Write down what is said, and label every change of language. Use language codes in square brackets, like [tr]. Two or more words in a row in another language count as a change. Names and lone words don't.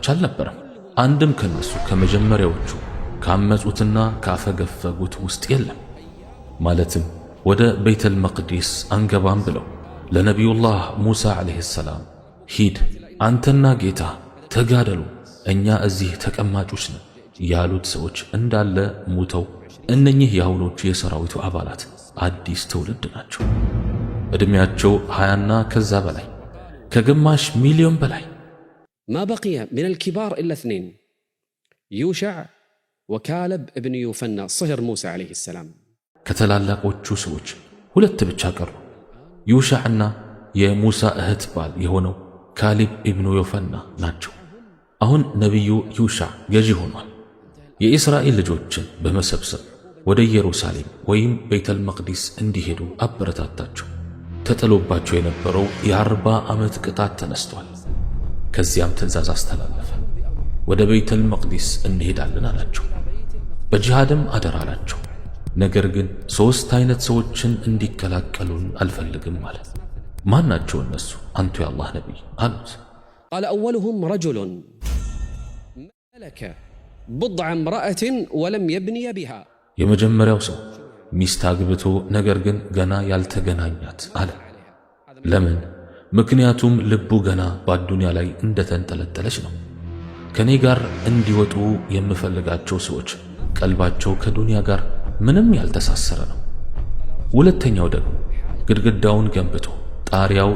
[am] አልነበረም። አንድም ከነሱ ከመጀመሪያዎቹ ካመጹትና ካፈገፈጉት ውስጥ የለም። ማለትም ወደ ቤተል መቅዲስ አንገባም ብለው ለነቢዩላህ ሙሳ [ar] عليه السلام [am] ሂድ አንተና ጌታ ተጋደሉ እኛ እዚህ ተቀማጮች ነን ያሉት ሰዎች እንዳለ ሙተው እነኚህ የአሁኖቹ የሰራዊቱ አባላት አዲስ ትውልድ ናቸው። ዕድሜያቸው 20ና ከዛ በላይ ከግማሽ ሚሊዮን በላይ። [ar] ما بقي من الكبار إلا 2 يوشع وكالب ابن يوفنى صهر موسى عليه السلام። [am] ከተላላቆቹ ሰዎች ሁለት ብቻ ቀሩ። ዩሻዕና የሙሳ እህት ባል የሆነው ካሊብ ኢብኑ ዮፈና ናቸው። አሁን ነቢዩ ዩሻዕ ገዢ ሆኗል። የእስራኤል ልጆችን በመሰብሰብ ወደ ኢየሩሳሌም ወይም ቤተል መቅዲስ እንዲሄዱ አበረታታቸው። ተጥሎባቸው የነበረው የ40 ዓመት ቅጣት ተነስቷል። ከዚያም ትእዛዝ አስተላለፈ። ወደ ቤተል መቅዲስ እንሄዳለን አላቸው። በጂሃድም አደራ አላቸው። ነገር ግን 3 አይነት ሰዎችን እንዲቀላቀሉን አልፈልግም አለ። ማን ናቸው እነሱ አንቱ የአላህ ነቢይ አሉት። [ar] قال أولهم رجل ملك بضع امرأة ولم يبني بها. [am] የመጀመሪያው ሰው ሚስት አግብቶ ነገር ግን ገና ያልተገናኛት አለ። ለምን? ምክንያቱም ልቡ ገና በአዱንያ ላይ እንደተንጠለጠለች ነው። ከኔ ጋር እንዲወጡ የምፈልጋቸው ሰዎች ቀልባቸው ከዱንያ ጋር ምንም ያልተሳሰረ ነው። ሁለተኛው ደግሞ ግድግዳውን ገንብቶ ጣሪያው